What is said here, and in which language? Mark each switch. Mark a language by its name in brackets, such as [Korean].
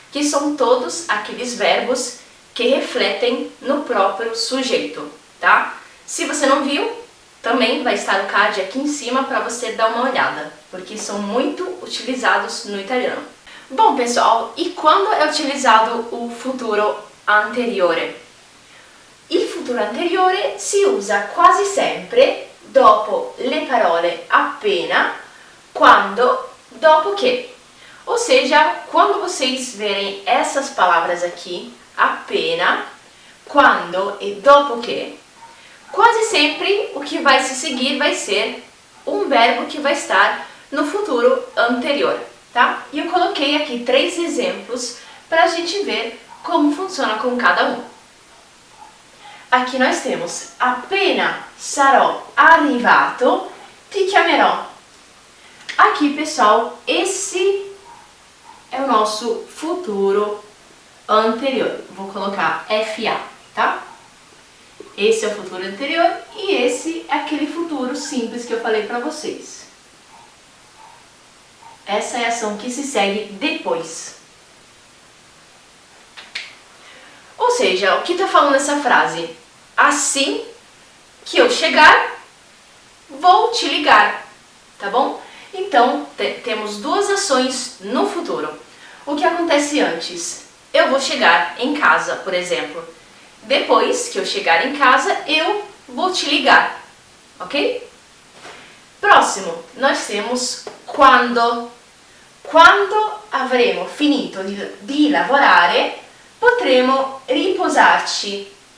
[Portuguese] Que são todos aqueles verbos que refletem no próprio sujeito, tá? Se você não viu, também vai estar o card aqui em cima para você dar uma olhada, porque são muito utilizados no italiano. Bom, pessoal, e quando é utilizado o futuro anteriore? [Italian] Il futuro anteriore si usa quasi sempre dopo le parole appena, quando, dopo che. [Portuguese] Ou seja, quando vocês verem essas palavras aqui, appena, quando e dopo che, quase sempre o que vai se seguir vai ser um verbo que vai estar no futuro anterior, tá? E eu coloquei aqui 3 exemplos para a gente ver como funciona com cada um. Aqui nós temos: [Italian] appena sarò arrivato, ti chiamerò. [Portuguese] Aqui, pessoal, esse é o nosso futuro anterior. Vou colocar FA, tá? Esse é o futuro anterior e esse é aquele futuro simples que eu falei para vocês. Essa é a ação que se segue depois. Ou seja, o que está falando essa frase? Assim que eu chegar, vou te ligar, tá bom? Então, temos 2 ações no futuro. O que acontece antes? Eu vou chegar em casa, por exemplo. Depois que eu chegar em casa, eu vou te ligar, ok? Próximo, nós temos quando. [Italian] Quando avremo finito di lavorare, potremo riposarci.